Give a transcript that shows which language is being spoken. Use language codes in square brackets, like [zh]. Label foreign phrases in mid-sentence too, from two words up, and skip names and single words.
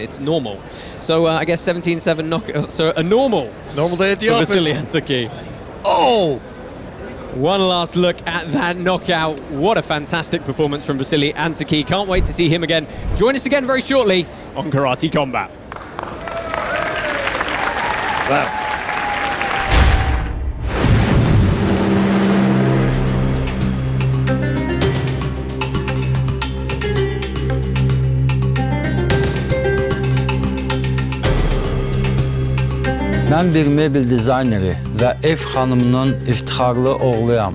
[en] It's normal. So I guess 17-7 knockout. So a normal day at the for office. Vasilii Anthokhii. Oh! One last look at that knockout. What a fantastic performance from Vasilii Anthokhii. Can't wait to see him again. Join us again very shortly on Karate Combat. Wow. [az] Mən bir mebel dizayneri və ev xanımının iftixarlı oğluyam.